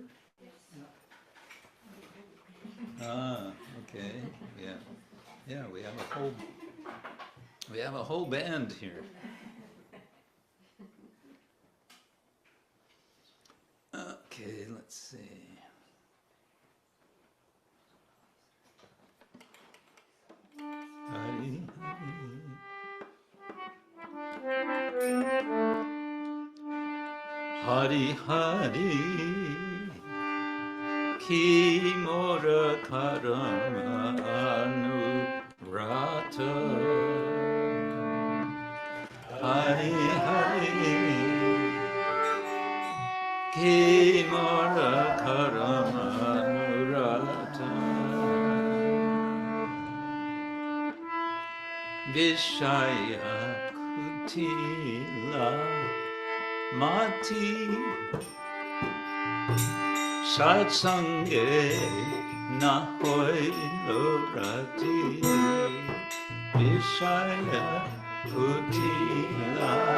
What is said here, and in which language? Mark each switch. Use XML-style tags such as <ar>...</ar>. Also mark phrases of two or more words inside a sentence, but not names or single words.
<en>Yes. Ah, okay. Yeah, we have a whole band here. Okay, let's see.</en> <bn>হরি, হরি, হরি, কি মোর করম অনুরত. হরি, হরি, কি মোর করম অনুরত. বিষয় কুটিল মতি সঙ্গে না হৈল রতি বিষয় কুটিল</bn>